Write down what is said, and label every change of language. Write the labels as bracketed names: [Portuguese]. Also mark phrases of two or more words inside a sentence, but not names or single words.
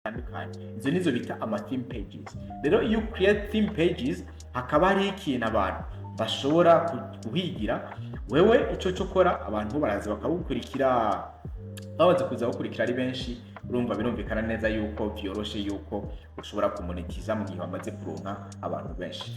[Rundi] bitandukanye. Izo nizo bita ama [English] theme pages. [Rundi] Rero iyo [English] create theme pages [Rundi] hakaba hari ikintu abantu bashobora kuhigira, wewe ico cyo kora abantu baraza bakagukurikira, babanza kuza gukurikira ari benshi. Urumva birumvikana neza yuko byoroshe yuko ushobora kumonetiza mu gihe bamaze kuronka abantu benshi.